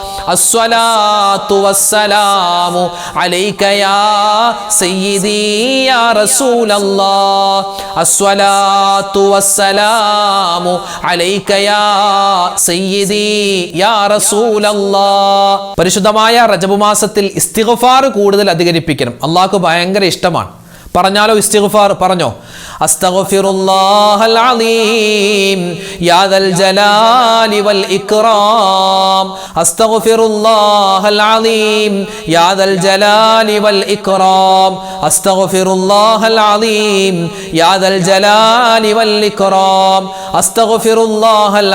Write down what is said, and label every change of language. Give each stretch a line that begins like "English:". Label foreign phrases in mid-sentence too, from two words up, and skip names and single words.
Arabic: الصلاة والسلام عليك يا سيدي يا رسول الله الصلاة والسلام عليك يا سيدي يا رسول الله
Malayalam: പരിശുദ്ധമായ റജബ് മാസത്തിൽ ഇസ്തിഗ്ഫാർ കൂടുതൽ അധികരിപ്പിക്കണം. അല്ലാഹുക്ക് ഭയങ്കര ഇഷ്ടമാണ്. പറഞ്ഞാലോ ഇസ്തിഗ്ഫാർ?
Arabic: പറഞ്ഞോ, أستغفر الله العظيم يا ذا الجلال والإكرام أستغفر الله العظيم يا ذا الجلال والإكرام أستغفر الله العظيم يا ذا الجلال والإكرام أستغفر الله